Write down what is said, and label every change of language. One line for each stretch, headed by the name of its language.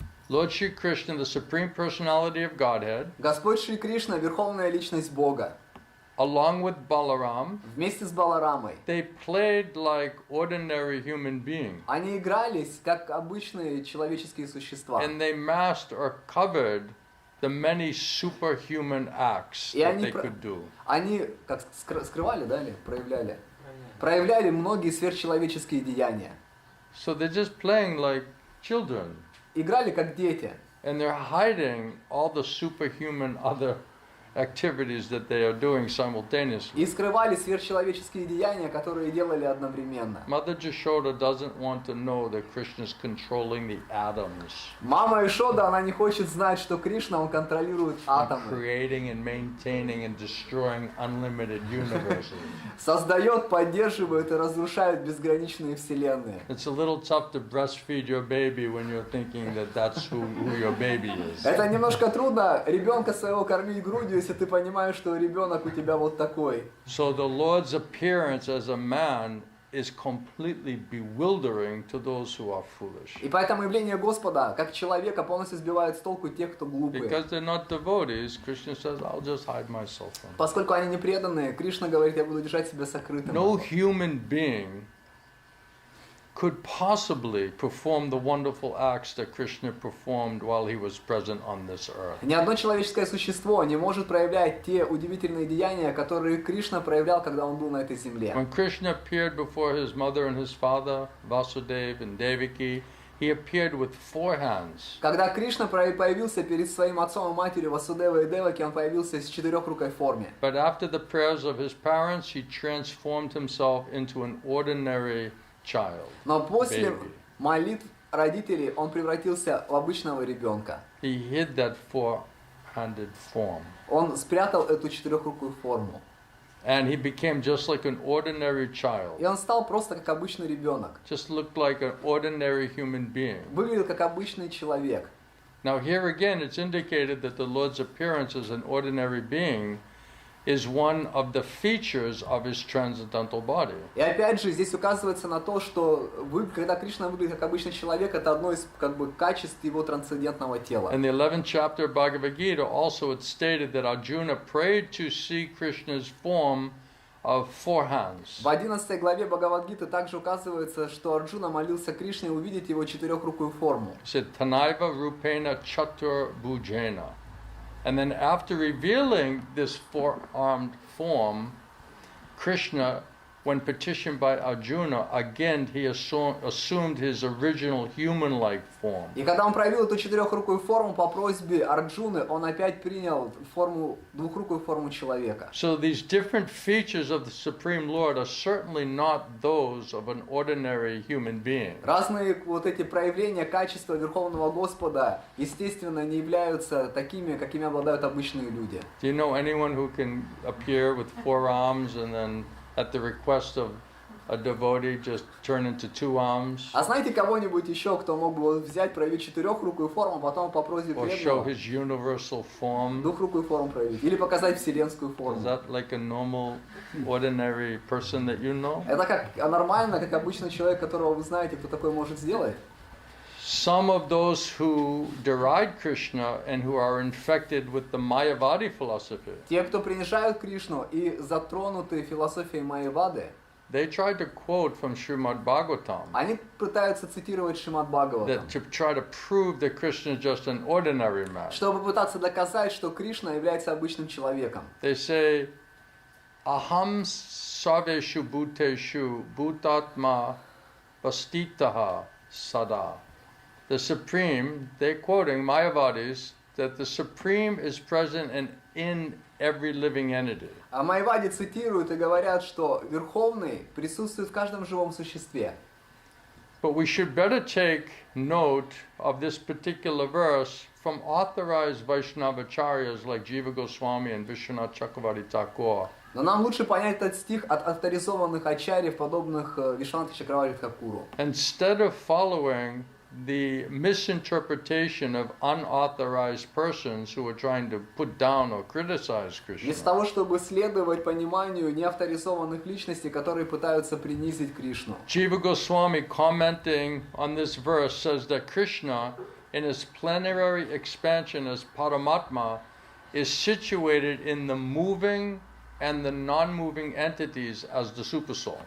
English: Lord Shri Krishna, the Supreme Personality of Godhead,
Russian: Господь Шри Кришна, Верховная Личность Бога.
English: along with Balaram,
Russian: Вместе с Баларамой.
English: they played like ordinary human beings.
Russian: Они игрались, как обычные человеческие существа.
English: And they masked or covered the many superhuman acts
Russian: И
English: that
Russian: они
English: they could do.
Russian: Они как скрывали, да, или проявляли? Проявляли многие сверхчеловеческие деяния.
English: So they're just playing like children.
Russian: Играли как дети.
English: And they're hiding all the superhuman other activities that they are doing simultaneously.
Russian: И скрывали сверхчеловеческие деяния, которые делали одновременно.
English: Mother Jashoda doesn't want to know that Krishna is controlling the atoms.
Russian: Мама Ишода, она не хочет знать, что Кришна, он контролирует атомы.
English: Creating and maintaining and destroying unlimited universes.
Russian: Создает, поддерживает и разрушает безграничные вселенные.
English: It's a little tough to breastfeed your baby when you're thinking that that's who your baby is.
Russian: Это немножко трудно ребенка своего кормить грудью, если ты понимаешь, что ребенок у тебя вот такой.
English: So the Lord's appearance as a man is completely bewildering to those who are foolish.
Russian: И поэтому явление Господа, как человека, полностью сбивает с толку тех, кто глупые.
English: Because they're not devotees, Krishna says, I'll just hide myself from them.
Russian: Поскольку они не преданные, Кришна говорит, я буду держать себя сокрытым.
English: No human being could possibly perform the wonderful acts that Krishna performed while he was present on this earth.
Russian: Ни одно человеческое существо не может проявлять те удивительные деяния, которые Кришна проявлял, когда он был на этой земле.
English: When Krishna appeared before his mother and his father, Vasudeva and Devaki, he appeared with 4 hands.
Russian: Когда Кришна появился перед своим отцом и матерью Васудевой и Деваки, он появился с четырехрукой форме.
English: But after the prayers of his parents, he transformed himself into an ordinary child.
Russian: Но после
English: baby.
Russian: молитв родителей он превратился в обычного ребенка.
English: He hid that 4-handed form.
Russian: Он спрятал эту четырехрукую форму.
English: And he became just like an ordinary child.
Russian: И он стал просто как обычный ребенок.
English: Just looked like an ordinary human being.
Russian: Выглядел как обычный человек.
English: Now here again it's indicated that the Lord's appearance as an ordinary being is one of the features of his transcendental body.
Russian: И опять же здесь указывается на то, что когда Кришна выглядит как обычный человек, это одно из качеств его трансцендентного тела.
English: In the 11th chapter of Bhagavad Gita also it's stated that Arjuna prayed to see Krishna's form of 4 hands.
Russian: В 11 главе Бхагавад-гиты также указывается, что Арджуна молился Кришне увидеть его четырехрукую форму.
English: He said,
Sanskrit: Tanaiva rupena chatur bhujena.
English: And then after revealing this 4-armed form, Krishna, when petitioned by Arjuna, again he assumed his original human-like form.
Russian: И когда он проявил эту четырехрукую форму по просьбе Арджуны, он опять принял двухрукую форму человека.
English: So these different features of the Supreme Lord are certainly not those of an ordinary human being.
Russian: Разные вот эти проявления качества Верховного Господа, естественно, не являются такими, какими обладают обычные люди.
English: Do you know anyone who can appear with 4 arms and then at the request of a devotee just turn into 2 arms?
Russian: А знаете кого-нибудь еще, кто мог бы взять, проявить четырехрукую форму, а потом по просьбе
English: Or show
Russian: преданного
English: his universal form?
Russian: двухрукую форму проявить? Или показать вселенскую
English: Is
Russian: форму?
English: that like a normal, ordinary person that you know?
Russian: Это как нормально, как обычный человек, которого вы знаете, кто такой может сделать?
English: Some of those who deride Krishna and who are infected with the Mayavadi philosophy,
Russian: Те, кто принижают Кришну и затронуты философией Майявады,
English: they tried to quote from Srimad Bhagavatam
Russian: они пытаются цитировать Шримад Бхагаватам,
English: that to try to prove that Krishna is just an ordinary man.
Russian: чтобы пытаться доказать, что Кришна является обычным человеком.
English: They say,
Sanskrit: Aham sarveshu bhuteshu bhutatma vastitaha sada.
English: The Supreme, they're quoting Mayavadis, that the Supreme is present in every living entity.
Russian: А Майявади цитируют и говорят, что Верховный присутствует в каждом живом существе.
English: But we should better take note of this particular verse from authorized Vaishnavacharyas like Jiva Goswami and Vishwanath Chakravarti Thakur.
Russian: Но нам лучше понять этот стих от авторизованных ачарьев, подобных Вишванатхе Чакраварти Тхакуру.
English: Instead of following the misinterpretation of unauthorized persons who are trying to put down or criticize
Russian: Вместо
English: Krishna.
Russian: того, чтобы следовать пониманию неавторизованных личностей, которые пытаются принизить Кришну.
English: Jiva Goswami, commenting on this verse, says that Krishna, in his plenary expansion as Paramatma, is situated in the moving and the non-moving entities as the supersoul.